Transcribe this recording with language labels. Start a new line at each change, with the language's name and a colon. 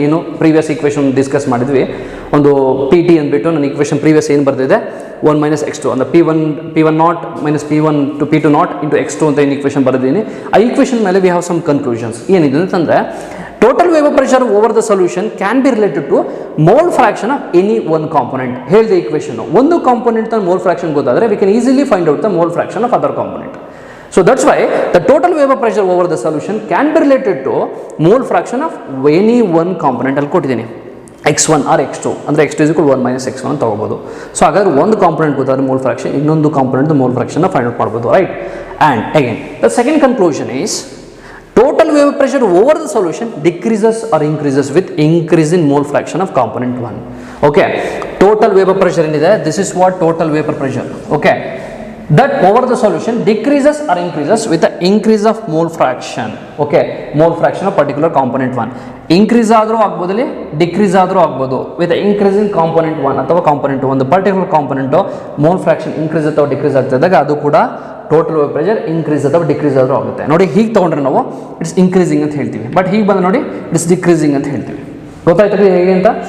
Kannada: ಏನು previous equation discuss ಮಾಡಿದ್ವಿ, ಒಂದು ಪಿ ಟಿ ಅಂದ್ಬಿಟ್ಟು ನನ್ನ ಈಕ್ವೇಷನ್ ಪ್ರೀವಿಯಸ್ ಏನು ಬರ್ತಿದೆ 1 - x2 ಅಂದರೆ p1 naught minus p1 to p2 naught into x2 ಅಂತ ಏನು ಈಕ್ವೇಷನ್ ಬರೆದಿದ್ದೀನಿ. ಆ ಈಕ್ವೇಷನ್ ಮೇಲೆ
English: We have some conclusions.
Kannada: ಏನಿದೆ ಅಂತಂದರೆ
English: Total vapour pressure over the solution can be related to mole fraction of any one component.
Kannada: ಹೇಳಿದ equation ಒಂದು component mole fraction ಗೊತ್ತಾದರೆ
English: We can easily find out the mole fraction of other component. So that's why the total vapor pressure over the solution can be related to mole fraction of any one component.
Kannada: ಅಲ್ಲಿ ಕೊಟ್ಟಿದ್ದೀನಿ x1 or x2 ಅಂದರೆ x2 = 1 - x1 ಅಂತ ತಗೋಬೋದು. So ಹಾಗಾದ್ರೆ ಒಂದು component ಗೊತ್ತಾದ್ರೆ mole fraction, ಇನ್ನೊಂದು component mole fraction find out ಮಾಡ್ಬೋದು, right?
English: And again the second conclusion is total vapor pressure over the solution decreases or increases with increase in mole fraction of component 1. Okay, total vapor pressure ಏನಿದೆ, this is what total vapor pressure. Okay, that over the solution decreases or increases with the increase of mole fraction.
Kannada: Okay, mole fraction of particular component 1 increase ಆದರೂ ಆಗ್ಬೋದಲ್ಲಿ decrease ಆದರೂ ಆಗ್ಬೋದು
English: with the increase in component 1
Kannada: ಅಥವಾ component 1 ಒಂದು particular component mole fraction increase ಅಥವಾ decrease ಆಗ್ತಿದ್ದಾಗ ಅದು ಕೂಡ total vapour pressure increase ಅಥವಾ decrease ಆದರೂ ಆಗುತ್ತೆ. ನೋಡಿ, ಹೀಗೆ ತೊಗೊಂಡ್ರೆ ನಾವು ಇಟ್ಸ್ ಇನ್ಕ್ರೀಸಿಂಗ್ ಅಂತ ಹೇಳ್ತೀವಿ, ಬಟ್ ಹೀಗೆ ಬಂದು ನೋಡಿ ಇಟ್ಸ್ ಡಿಕ್ರೀಸಿಂಗ್ ಅಂತ ಹೇಳ್ತೀವಿ. ಗೊತ್ತಾಯ್ತದೆ ಹೇಗೆ ಅಂತ?